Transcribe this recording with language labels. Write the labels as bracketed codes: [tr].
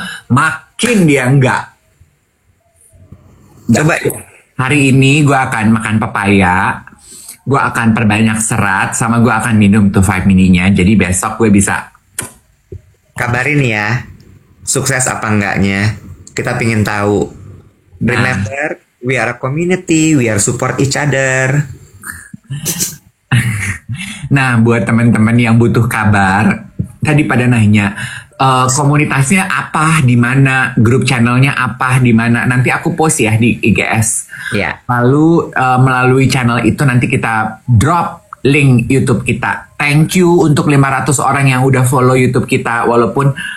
[id] Makin dia enggak. Coba hari ini gue akan makan pepaya, gue akan perbanyak serat, sama gue akan minum tuh 5 mininya. Jadi besok gue bisa kabarin ya, sukses apa enggaknya. Kita pingin tahu. [en] Remember, we are a community, we are support each other. [id] Nah, buat teman-teman yang butuh kabar, tadi pada nanya, komunitasnya apa, di mana, grup channelnya apa, di mana. Nanti aku post ya di IGS. Ya. Lalu melalui channel itu nanti kita drop link YouTube kita. [en] Thank you [id] untuk 500 orang yang udah follow YouTube kita, walaupun